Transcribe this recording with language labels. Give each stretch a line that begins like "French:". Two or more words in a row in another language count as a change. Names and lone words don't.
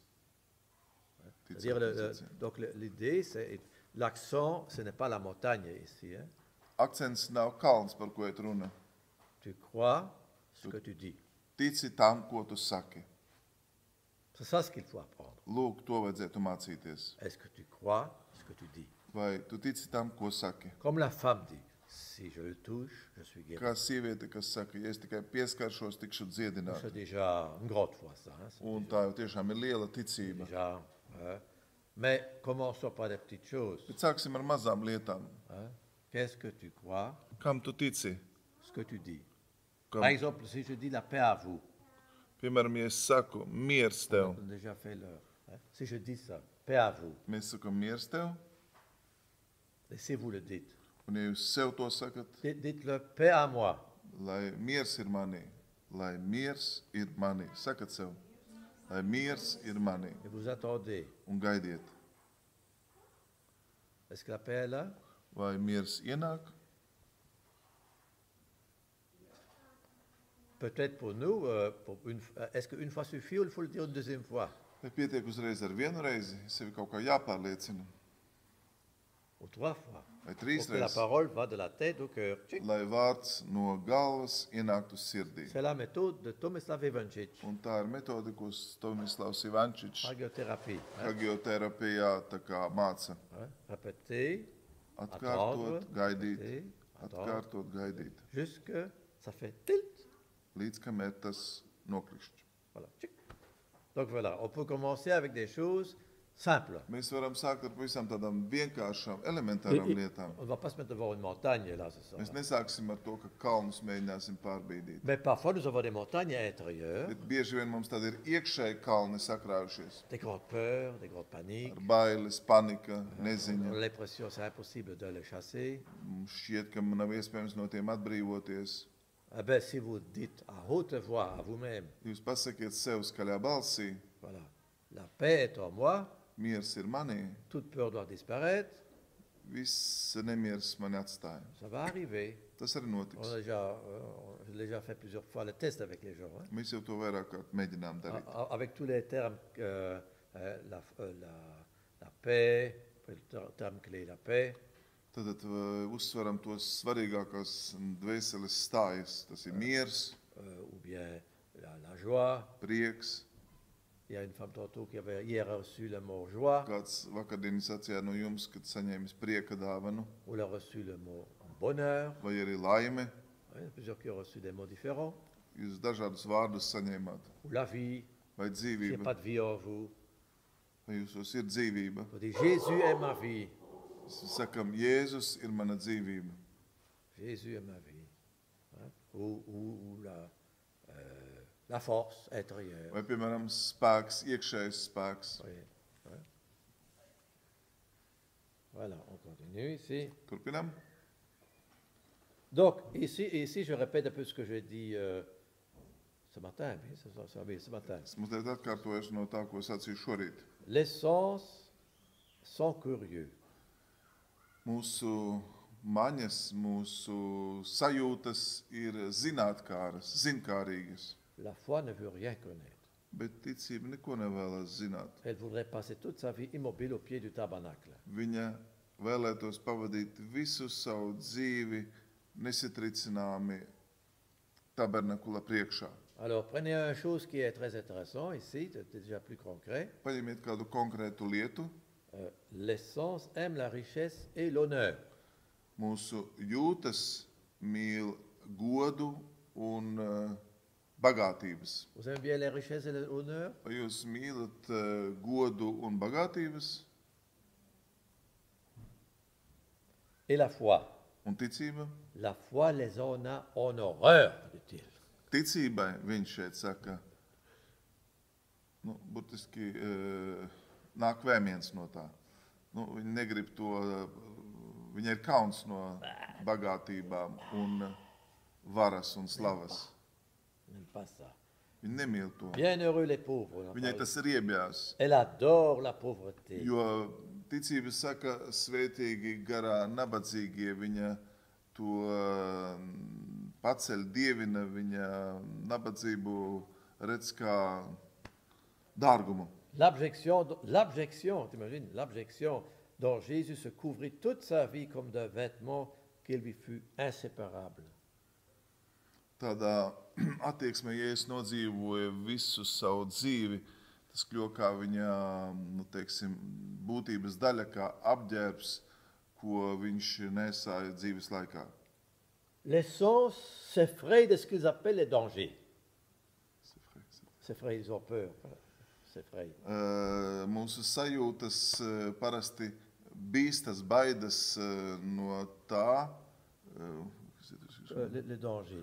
French: C'est-à-dire, donc l'idée, c'est l'accent, ce n'est pas la montagne ici. Hein.
Latvian: Akcents nav kalns, par ko iet runa.
French: Tu crois ce que tu dis.
Latvian: Tici tam, ko tu saki.
French: C'est ça ce qu'il faut apprendre.
Latvian: Lūk, to vajadzētu mācīties.
French: Est-ce que tu crois ce que tu dis?
Latvian: Vai tu tici tam, ko saki?
French: Comme la femme dit, si je le touche, je suis guéri.
Latvian: Kā sieviete, kas saka, ja es tikai pieskaršos, tikšu
French: C'est
Latvian: dziedināta.
French: déjà une grande foi, ça. Hein, c'est
Latvian: Un tā jau tiešām ir liela ticība.
French: déjà, hein. Mais commençons par des petites choses.
Latvian: Bet sāksim ar mazām lietām.
French: Hein. Qu'est-ce que tu crois,
Latvian: Kam tu tici?
French: ce que tu dis?
Latvian: Kam,
French: Par exemple, si je dis la paix à vous,
Latvian: piemēram, ja es saku, miers tev,
French: on a déjà fait l'heure. Hein. Si je dis ça, paix à vous,
Latvian: mēs sakam, miers tev,
French: laissez-vous le dire.
Latvian: un ja jūs sev to sakat,
French: Dites-le, paix à moi.
Latvian: lai miers ir manī, lai miers ir manī, sakat sev, lai miers ir manī,
French: Et vous attendez.
Latvian: un gaidiet,
French: Est-ce que la paix est là?
Latvian: vai miers ienāk.
French: Peut-être pour nous, est-ce qu'une fois suffit ou il faut le dire une deuxième fois?
Latvian: Vai pietiek uzreiz ar vienu reizi, sevi kaut kā jāpārliecina,
French: Ou trois fois?
Latvian: vai
French: Pour
Latvian: trīs
French: que la
Latvian: reizes,
French: parole va de la tête au cœur. Tchic.
Latvian: lai vārds no galvas ienāktu sirdī.
French: C'est la méthode de Tomislav Ivančić,
Latvian: Un tā ir metode, ko Tomislavs Ivančičs
French: hagiothérapie. Hein?
Latvian: hagioterapijā tā kā māca.
French: Hein? Répéter,
Latvian: Atkārtot, gaidīt,
French: répéter, attendre,
Latvian: atkārtot, gaidīt,
French: jusque ça fait tilt.
Latvian: līdz kamēr tas nokrišķ.
French: Voilà. Tchic. Donc voilà, on peut commencer avec des choses simples.
Latvian: Mēs varam sākt ar pavisam tādām vienkāršām,
French: Et-
Latvian: elementārām
French: et
Latvian: lietām.
French: on ne va pas se mettre devant une montagne, là, c'est ça.
Latvian: Mēs nesāksim ar to, ka kalnus mēģināsim pārbīdīt.
French: Mais parfois, nous avons des montagnes à l'intérieur,
Latvian: Bet bieži vien mums tad ir iekšēji kalni sakrājušies.
French: des grandes peurs, des grandes paniques.
Latvian: Ar bailes, panika,
French: On
Latvian: neziņa.
French: a l'impression que c'est impossible de les chasser.
Latvian: Mums šķiet, ka nav iespējams no tiem atbrīvoties.
French: Eh ben, si vous dites à haute voix à vous-même,
Latvian: Jūs pasakiet sev skaļā balsī,
French: voilà, la paix est en moi,
Latvian: miers ir manī,
French: toute peur doit disparaître,
Latvian: viss nemiers mani atstāja.
French: ça va arriver.
Latvian: Tas arī
French: On
Latvian: notiks.
French: a déjà fait plusieurs fois le test avec les gens, hein.
Latvian: Mēs jau to vairāk kārt mēģinām darīt.
French: Avec tous les termes, la paix, le terme clé, la paix,
Latvian: Tad uzsveram tos svarīgākās dvēseles stājas. Tas ir miers,
French: ou bien la joie.
Latvian: prieks.
French: Il y a une femme tantôt qui avait hier reçu le mot joie,
Latvian: Kāds vakardien sacīja no jums, kad saņēmis prieka dāvanu,
French: ou elle a reçu le mot bonheur.
Latvian: vai arī laime.
French: Il y a plusieurs qui ont reçu des mots différents.
Latvian: Jūs dažādus vārdus saņēmāt.
French: Ou la vie,
Latvian: Vai
French: s'il n'y a
Latvian: dzīvība,
French: pas de vie en vous.
Latvian: vai jūsos ir dzīvība.
French: On dit Jésus est ma vie.
Latvian: Mēs sakam, Jēzus ir mana dzīvība.
French: Jésus est ma vie. Hein? Ou la force intérieure.
Latvian: Vai, piemēram, spēks, iekšējs spēks.
French: Oui, hein? Voilà, on continue ici.
Latvian: Turpinam.
French: Donc, ici, je répète un peu ce que j'ai dit ce matin. Oui, ce matin.
Latvian: Es mazliet atkārtojas no tā, ko sacīju šorīt.
French: Les sens sont curieux.
Latvian: Mūsu maņas, mūsu sajūtas ir zinātkāras, zinkārīgas,
French: La foi ne veut rien connaître.
Latvian: bet ticība neko nevēlas zināt.
French: Elle voudrait passer toute sa vie immobile au pied du tabernacle.
Latvian: Viņa vēlētos pavadīt visu savu dzīvi nesatricināmi tabernakula priekšā.
French: Alors, prenez une chose qui est très intéressante ici, c'est déjà plus concret.
Latvian: Paņemiet kādu konkrētu lietu.
French: Les sens aiment la richesse et l'honneur.
Latvian: Mūsu jūtas mīl godu un bagātības.
French: Vous aimez bien les richesses et l'honneur?
Latvian: Vai jūs mīlat godu un bagātības?
French: Et la foi.
Latvian: Un ticība?
French: La foi les en a en horreur, dit-il.
Latvian: Ticībai viņš šeit saka, burtiski nāk vēmiens no tā. Viņi negrib to, viņi ir kauns no bagātībām un varas un slavas.
French: N'aime pas ça.
Latvian: Viņi nemīl to.
French: Bienheureux les pauvres.
Latvian: Viņai tas ir iebjās,
French: Elle adore la pauvreté.
Latvian: jo ticība saka, svētīgi garā nabadzīgie, viņa to paceļ, dievina, viņa nabadzību redz kā dārgumu.
French: L'abjection, t'imagines, l'abjection dont Jésus se couvrit toute sa vie comme d'un vêtement qui lui fut inséparable.
Latvian: Tādā attieksmē, ja es nodzīvoju visu savu dzīvi, tas kļuva kā viņa, teiksim, būtības daļa, kā apģērbs, ko viņš nesāja dzīves laikā.
French: Les sens s'effrayent de ce qu'ils appellent les dangers. S'effrayent, ils ont peur. S'effrayent.
Latvian: Mūsu sajūtas parasti bīstas, baidas no tā,
French: Les dangers.